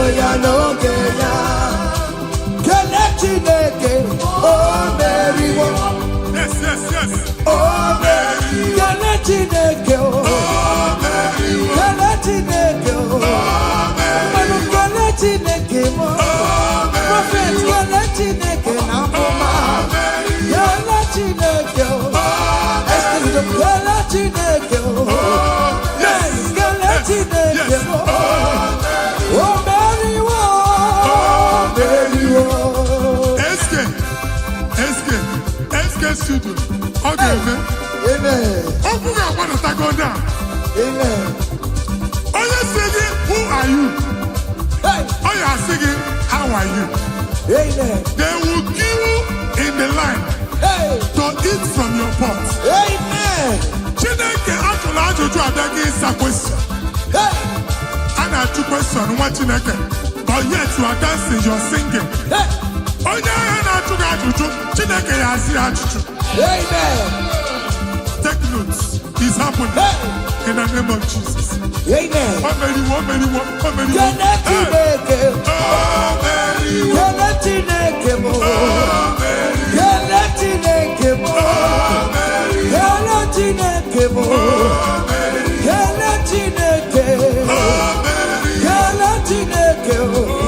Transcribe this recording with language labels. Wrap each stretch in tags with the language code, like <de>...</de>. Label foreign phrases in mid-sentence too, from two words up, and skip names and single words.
<ig>ya n'oge ya kele Chineke o meriwo o meriwo kele Chineke o meriwo kele Chineke o kele Chineke mo prophet kele Chineke na mama kele Chineke o</ig> <en>Yes. Oh, Mary, oh, Mary, oh. SK studio. Okay, man. Amen. Open your mouth and go down. Amen. Oh, you're singing, who are you? Hey. Oh, you are singing, how are you? Amen. They will queue in the line Hey. to eat from your pot. Amen.</en> <ig>Chineke atụla ajụjụ abịaghị ịsa question.</ig> <en>Hey.</en> <ig>A na-ajụ question nwa Chineke,</ig> <en>but yet you are dancing, you are singing. Hey.</en> <ig>Onye ahịa na-ajụ gị ajụjụ, Chineke ya asị ajụjụ.</ig> <en>Amen. Take notes. It's happening. Hey. In the name of Jesus. Amen. Oh, Mary, oh, Mary, oh, Mary, oh.</en> <ig>Kene Chineke.</ig> <en>Oh, Mary, oh.</en> <ig>Kene Chineke mo.</ig> <en>Oh, Mary,</en> <ig>Kene Chineke mo.</ig> <en>oh, Mary,</en> <ig>Kene Chineke mo.</ig> <en>oh, Mary,</en> <ig>Kene Chineke.</ig> <en>oh, Mary,</en> <ig>Kene Chineke o.</ig>